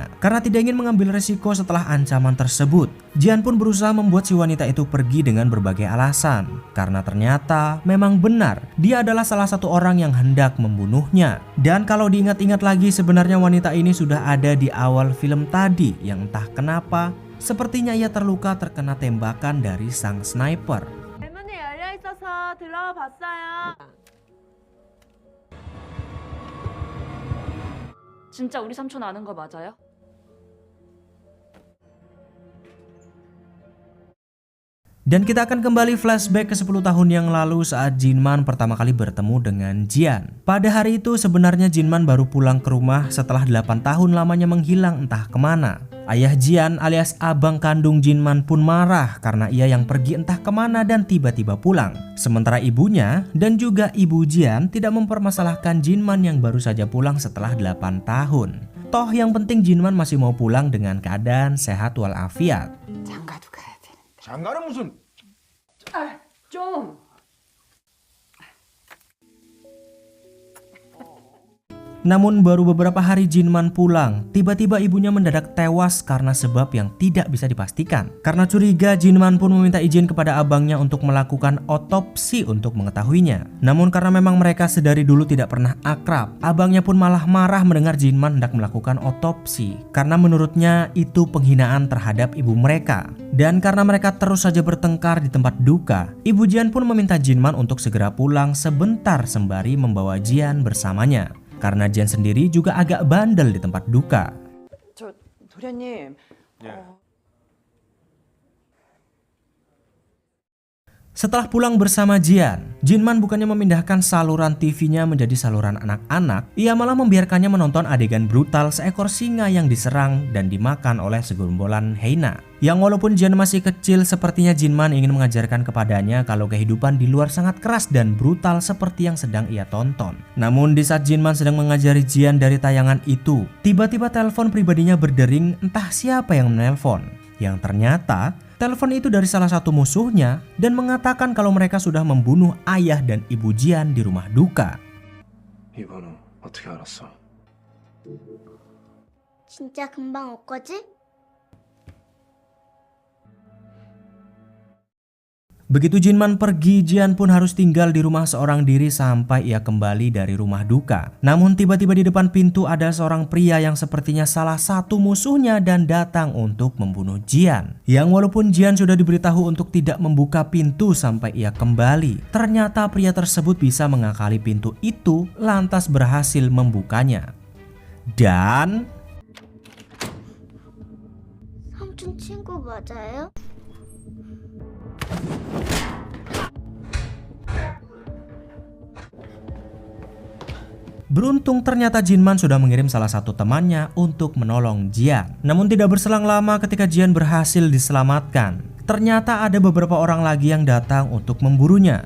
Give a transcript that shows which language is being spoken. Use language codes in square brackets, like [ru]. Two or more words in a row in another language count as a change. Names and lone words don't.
[id] Karena tidak ingin mengambil resiko setelah ancaman tersebut, Jian pun berusaha membuat si wanita itu pergi dengan berbagai alasan. Karena ternyata memang benar dia adalah salah satu orang yang hendak membunuhnya. Dan kalau diingat-ingat lagi, sebenarnya wanita ini sudah ada di awal film tadi yang entah kenapa sepertinya ia terluka terkena tembakan dari sang sniper. [ko] 진짜 우리 삼촌 아는 거 맞아요? [id] Dan kita akan kembali flashback ke 10 tahun yang lalu saat Jinman pertama kali bertemu dengan Jian. Pada hari itu sebenarnya Jinman baru pulang ke rumah setelah 8 tahun lamanya menghilang entah kemana. Ayah Jian alias abang kandung Jinman pun marah karena ia yang pergi entah kemana dan tiba-tiba pulang. Sementara ibunya dan juga ibu Jian tidak mempermasalahkan Jinman yang baru saja pulang setelah 8 tahun. Toh yang penting Jinman masih mau pulang dengan keadaan sehat walafiat. [ko] 장가도 가야 돼. 장가는 무슨? 좀. [id] Namun baru beberapa hari Jinman pulang, tiba-tiba ibunya mendadak tewas karena sebab yang tidak bisa dipastikan. Karena curiga, Jinman pun meminta izin kepada abangnya untuk melakukan otopsi untuk mengetahuinya. Namun karena memang mereka sedari dulu tidak pernah akrab, abangnya pun malah marah mendengar Jinman hendak melakukan otopsi. Karena menurutnya itu penghinaan terhadap ibu mereka. Dan karena mereka terus saja bertengkar di tempat duka, ibu Jian pun meminta Jinman untuk segera pulang sebentar sembari membawa Jian bersamanya. Karena Jian sendiri juga agak bandel di tempat duka. [ko] 저 도련님. [id] Setelah pulang bersama Jian, Jinman bukannya memindahkan saluran TV-nya menjadi saluran anak-anak, ia malah membiarkannya menonton adegan brutal seekor singa yang diserang dan dimakan oleh segerombolan hyena. Yang walaupun Jian masih kecil, sepertinya Jinman ingin mengajarkan kepadanya kalau kehidupan di luar sangat keras dan brutal seperti yang sedang ia tonton. Namun di saat Jinman sedang mengajari Jian dari tayangan itu, tiba-tiba telepon pribadinya berdering, entah siapa yang menelpon. Yang ternyata telepon itu dari salah satu musuhnya dan mengatakan kalau mereka sudah membunuh ayah dan ibu Jian di rumah duka. [ko] 이 번호 어떻게 알았어? 진짜 금방 올 거지? [id] Begitu Jinman pergi, Jian pun harus tinggal di rumah seorang diri sampai ia kembali dari rumah duka. Namun tiba-tiba di depan pintu ada seorang pria yang sepertinya salah satu musuhnya dan datang untuk membunuh Jian. Yang walaupun Jian sudah diberitahu untuk tidak membuka pintu sampai ia kembali, ternyata pria tersebut bisa mengakali pintu itu lantas berhasil membukanya. Dan [ko] 삼촌 친구 맞아요? [id] beruntung ternyata Jinman sudah mengirim salah satu temannya untuk menolong Jian. Namun tidak berselang lama ketika Jian berhasil diselamatkan, ternyata ada beberapa orang lagi yang datang untuk memburunya.